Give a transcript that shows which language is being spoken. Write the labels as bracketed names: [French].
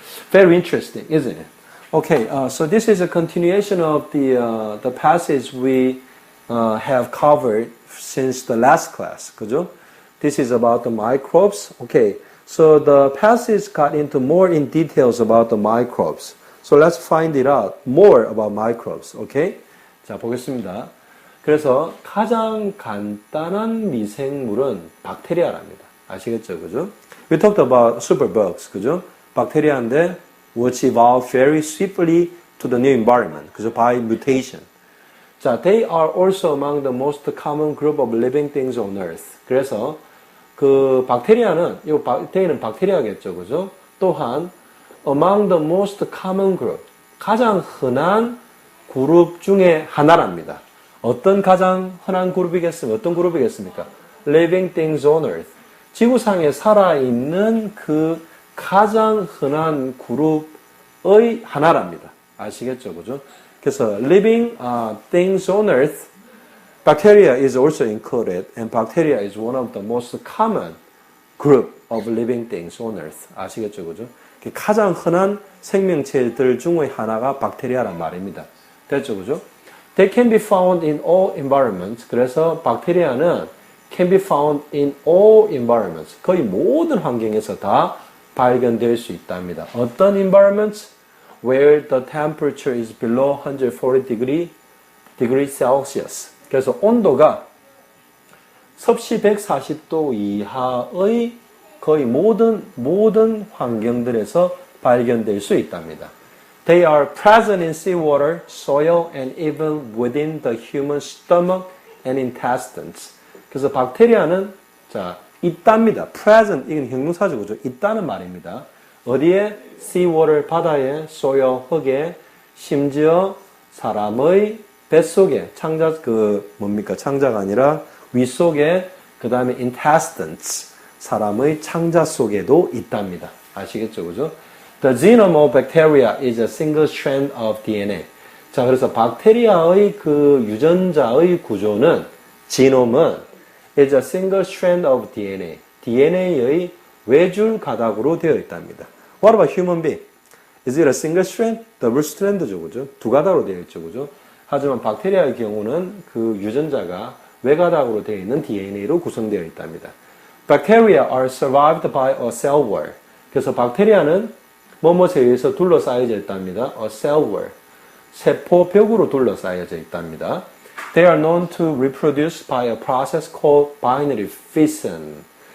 [English] Very interesting, isn't it? Okay, so this is a continuation of the passage we have covered since the last class, [Korean] 그죠? [English] This is about the microbes. Okay, so the passage got into more in details about the microbes. So let's find it out more about microbes. Okay? [Korean] 자, 보겠습니다. 그래서 가장 간단한 미생물은 박테리아랍니다. 아시겠죠? 그죠? [English] We talked about superbugs, [Korean] 그죠? 박테리아인데 [English] which evolved very swiftly to the new environment, [Korean] 그죠? [English] By mutation. 자, they are also among the most common group of living things on Earth. [Korean] 그래서 그 박테리아는 이 박테리아는 박테리아겠죠, 그죠? 또한 [English] among the most common group, [Korean] 가장 흔한 그룹 중에 하나랍니다. 어떤 가장 흔한 그룹이겠습니까? 어떤 그룹이겠습니까? [English] Living things on Earth. [Korean] 지구상에 살아있는 그 가장 흔한 그룹의 하나랍니다. 아시겠죠, 그죠? [English] 그래서 living things on Earth, bacteria is also included, and bacteria is one of the most common group of living things on Earth. [Korean] 아시겠죠, 그죠? 가장 흔한 생명체들 중의 하나가 박테리아란 말입니다. 됐죠, 그죠? [English] They can be found in all environments. [Korean] 그래서 박테리아는 [English] can be found in all environments. [Korean] 거의 모든 환경에서 다 발견될 수 있답니다. 어떤 environments? [English] Where the temperature is below 140 degree Celsius. [Korean] 그래서 온도가 섭씨 140도 이하의 거의 모든 환경들에서 발견될 수 있답니다. [English] They are present in seawater, soil, and even within the human stomach and intestines. [Korean] 그래서 박테리아는 자 있답니다. present 이건 형용사죠, 그죠? 있다는 말입니다. 어디에? seawater, 바다에, soil, 흙에, 심지어 사람의 뱃속에, 창자가 아니라 윗속에, 그 다음에 intestines, 사람의 창자 속에도 있답니다. 아시겠죠, 그죠? [English] The genome of bacteria is a single strand of DNA. [Korean] 자, 그래서 박테리아의 그 유전자의 구조는, 지놈은 [English] is a single strand of DNA. [Korean] DNA의 외줄 가닥으로 되어 있답니다. [English] What about human being? Is it a single strand? [Korean] 더블 스트랜드죠, 그죠? 두 가닥으로 되어 있죠, 그죠? 하지만 박테리아의 경우는 그 유전자가 외가닥으로 되어 있는 DNA로 구성되어 있답니다. [English] Bacteria are survived by a cell wall. [Korean] 그래서 박테리아는 뭐뭐에 의해서 둘러싸여져 있답니다. [English] A cell wall. [Korean] 세포벽으로 둘러싸여져 있답니다. [English] They are known to reproduce by a process called binary fission.